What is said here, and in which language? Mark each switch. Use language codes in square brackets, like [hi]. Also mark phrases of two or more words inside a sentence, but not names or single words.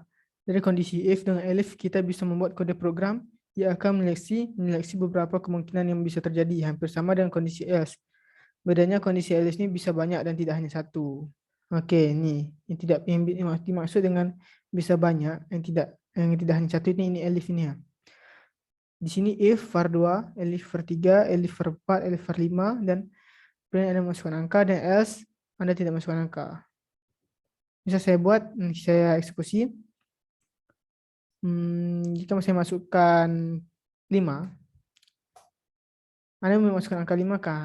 [id] Dari kondisi if dengan elif kita bisa membuat kode program yang akan menyeleksi beberapa kemungkinan yang bisa terjadi, hampir sama dengan kondisi else. Bedanya kondisi else ini bisa banyak dan tidak hanya satu. Oke, ini yang dimaksud dengan bisa banyak, yang tidak hanya satu ini elif ini ya. Di sini if var 2, elif var 3, elif var 4, elif var 5, dan kemudian Anda masukkan angka, dan else Anda tidak masukkan angka. Bisa saya buat, saya eksekusi. Jika saya masukkan 5, Anda memasukkan angka 5 kah?